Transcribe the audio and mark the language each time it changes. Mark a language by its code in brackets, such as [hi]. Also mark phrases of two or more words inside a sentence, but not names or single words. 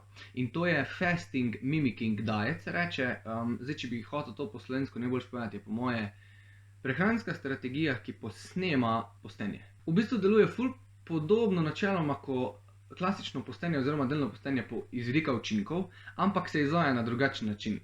[sl] In to je [en] fasting mimicking diet, [sl] se reče. Zdaj, če bi hotel to po slovensko najbolj povedati, je po moje prehranska strategija, ki posnema postenje. V bistvu deluje ful podobno načeloma, ko klasično postenje oziroma delno postenje iz vidika učinkov, ampak se izvaja na drugačen način.